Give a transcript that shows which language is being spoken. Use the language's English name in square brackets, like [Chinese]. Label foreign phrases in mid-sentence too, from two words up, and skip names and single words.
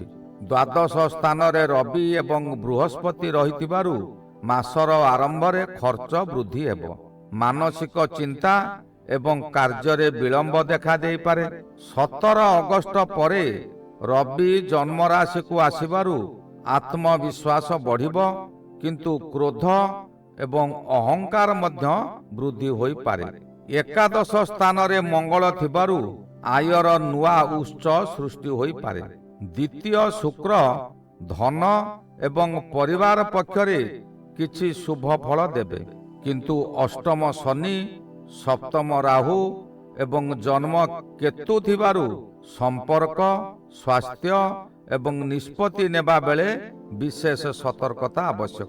[Odia] ଦ୍ୱାଦଶ ସ୍ଥାନ ରେ ରବି ଏବଂ ବୃହସ୍ପତି ରହିତିବାରୁ ମାସର ଆରମ୍ଭ ରେ ଖର୍ଚ୍ଚ ବୃଦ୍ଧି ହେବୋ। ମାନସିକ ଚିନ୍ତା ଏବଂ କାର୍ଯ୍ୟ ରେ ବିଳମ୍ବ ଦେଖା ଦେଈ ପାରେ। 17 ଅଗଷ୍ଟ ପରେ ରବି ଜନ୍ମ ରାଶି କୋ ଆସିବାରୁ ଆତ୍ମବିଶ୍ୱାସ ବଢ଼ିବୋ, କିନ୍ତୁ କ୍ରୋଧ ଏବଂ ଅହଙ୍କାର ମଧ୍ୟ ବୃଦ୍ଧି ହୋଈ ପାରେ। ଏକାଦଶ ସ୍ଥାନ ରେ ମଙ୍ଗଳ ଥିବାରୁ ଆୟର ନୁଆ ଉଚ୍ଚ ସୃଷ୍ଟି ହୋଈ ପାରେ। ଦ୍ୱିତୀୟ ଶୁକ୍ର ଧନ ଏବଂ ପରିବାର ପକ୍ଷରେ କିଛି ଶୁଭ ଫଳ ଦେବେ, କିନ୍ତୁ ଅଷ୍ଟମ ଶନି, ସପ୍ତମ ରାହୁ ଏବଂ ଜନ୍ମ କେତୁ ଥିବାରୁ ସମ୍ପର୍କ, ସ୍ୱାସ୍ଥ୍ୟ ଏବଂ ନିଷ୍ପତ୍ତି ନେବା ବେଳେ ବିଶେଷ ସତର୍କତା ଆବଶ୍ୟକ।